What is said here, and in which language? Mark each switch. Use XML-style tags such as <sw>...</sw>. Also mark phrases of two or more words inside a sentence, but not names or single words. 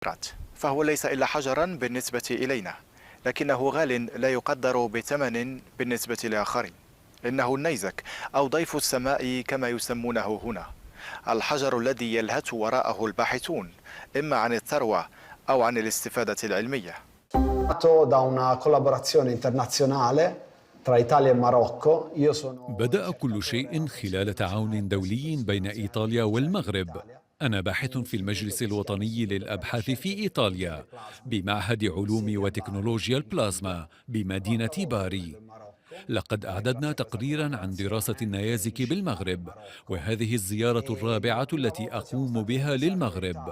<ar>فهو ليس إلا حجرا بالنسبة إلينا، لكنه غال لا يقدر بثمن بالنسبة لآخرين. إنه النيزك أو ضيف السماء كما يسمونه هنا، الحجر الذي يلهث وراءه الباحثون إما عن الثروة أو عن الاستفادة العلمية.</ar> <it>Da una collaborazione internazionale tra Italia e Marocco.</it> <ar>بدأ كل شيء خلال تعاون دولي بين إيطاليا والمغرب. أنا باحث في المجلس الوطني للأبحاث في إيطاليا بمعهد علوم وتكنولوجيا البلازما بمدينة باري. لقد أعددنا تقريرا عن دراسة النيازك بالمغرب، وهذه الزيارة الرابعة التي أقوم بها للمغرب.</ar>